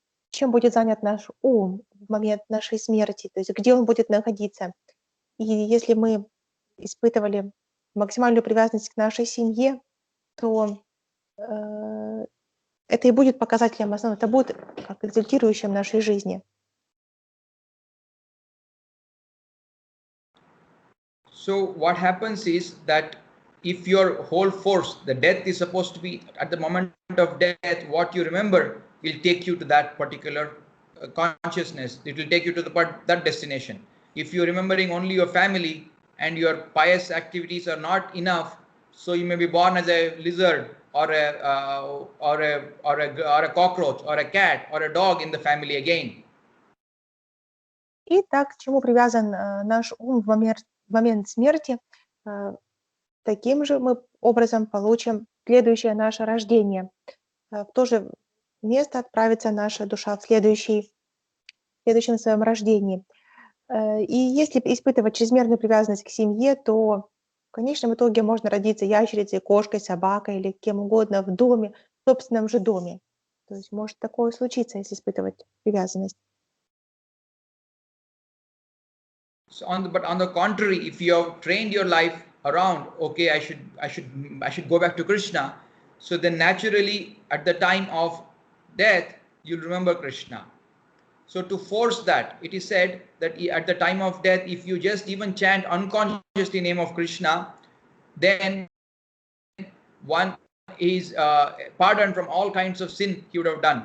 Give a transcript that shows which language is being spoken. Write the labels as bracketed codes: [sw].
[ru] Чем будет занят наш ум в момент нашей смерти, то есть где он будет находиться. И если мы испытывали максимальную привязанность к нашей семье, то это и будет показателем основным, это будет как результирующим нашей жизни. [en] So what happens is that if your whole force, the death is supposed to be at the moment of death, what you remember will take you to that particular consciousness. It will take you to that destination. If you're remembering only your family and your pious activities are not enough, so you may be born as a lizard or a cockroach or a cat or a dog in the family again. [ru] И так, к чему привязан наш ум в момент смерти, таким же мы образом получим следующее наше рождение. В то же место отправится наша душа в следующем своем рождении. И если испытывать чрезмерную привязанность к семье, то в конечном итоге можно родиться ящерицей, кошкой, собакой или кем угодно в доме, в собственном же доме. То есть может такое случиться, если испытывать привязанность. [en] So but on the contrary, if you have trained your life around, okay, I should go back to Krishna, so then naturally at the time of death you'll remember Krishna. So to force that, it is said that at the time of death, if you just even chant unconsciously name of Krishna, then one is pardoned from all kinds of sin he would have done.